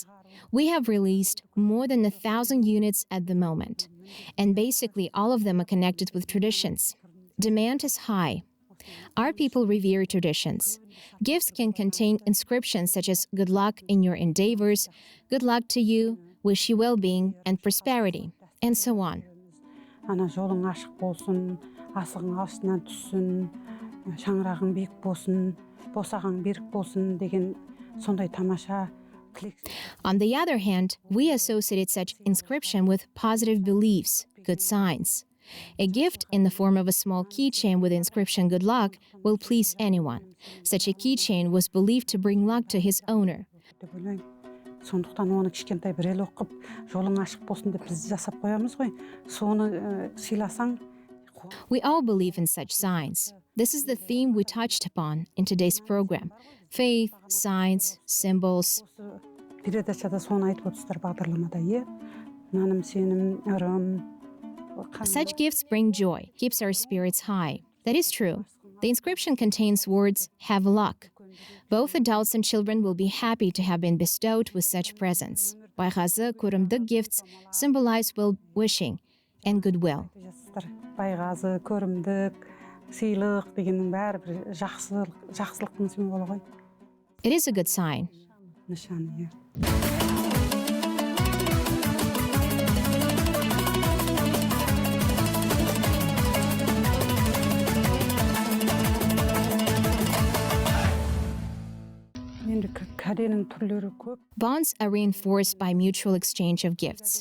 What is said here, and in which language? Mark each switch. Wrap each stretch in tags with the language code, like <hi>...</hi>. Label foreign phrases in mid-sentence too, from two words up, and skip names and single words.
<en>We have released more than 1,000 units at the moment, and basically all of them are connected with traditions. Demand is high. Our people revere traditions. Gifts can contain inscriptions such as good luck in your endeavors, good luck to you, wish you well-being and prosperity, and so on.</en> <kk>Ана жолың ашық болсын, асығың алшысынан түссін, шаңырағың биік болсын, босағаң берік болсын деген сондай тамаша тілек.</kk> <en>On the other hand, we associated such inscription with positive beliefs, good signs. A gift in the form of a small keychain with the inscription good luck will please anyone. Such a keychain was believed to bring luck to his owner.</en> <kk>деп ойлаймын. Сондықтан оны кішкентай бір ел оқып, жолың ашық болсын деп біз жасап қоямыз ғой. Соны сыйласаң.</kk> <en>We all believe in such signs. This is the theme we touched upon in today's program. Faith, signs, symbols.</en> <kk>Осы передачада соны айтып отырсыздар бағдарламада, иә. Наным, сенім, ырым.</kk> <en>Such gifts bring joy, keeps our spirits high. That is true. The inscription contains words, have luck. Both adults and children will be happy to have been bestowed with such presents.</en> <kk>Байғазы, көрімдік</kk> <en>gifts symbolize well-wishing and goodwill.</en> <kk>Байғазы, көрімдік, сыйлық дегеннің бәрі бір жақсылықтың символы ғой.</kk> <en>It is a good sign.</en> <kk>Нышаны, иә.</kk> <en>Bonds are reinforced by mutual exchange of gifts.</en>